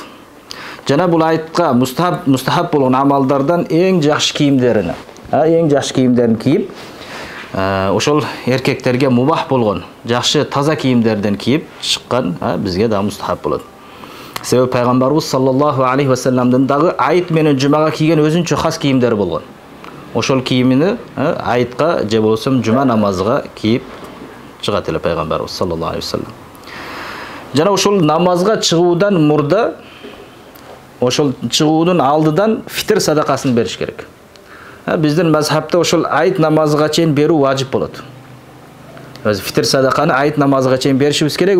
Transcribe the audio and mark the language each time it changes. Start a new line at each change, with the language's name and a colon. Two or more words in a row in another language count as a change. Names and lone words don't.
Kyrgyz: Жана бул айтка мустахаб болгон амалдардан эң жакшы кийимдерин, кийип ошол эркектерге мубах болгон жакшы таза кийимдерден кийип чыккан бизге да мустахаб болот. Себеби пайгамбарыбыз
Arabic: صلى الله عليه وسلم
Kyrgyz: дагы айт менен жумага кийген өзүнчө хас кийимдери болгон. Ошол кийимини айтка же болбосо жума намазга кийип чыгат эле пайгамбарыбыз
Arabic: صلى الله عليه وسلم.
Kyrgyz: Жана ошол намазга чыгуудан мурда, ошол чыгуунун алдыдан фитр садакасын бериш керек. Биздин мазхабта ошол айт намазга чейин берүү важип болот. Өз фитр садаканы айт намазга чейин беришибиз керек.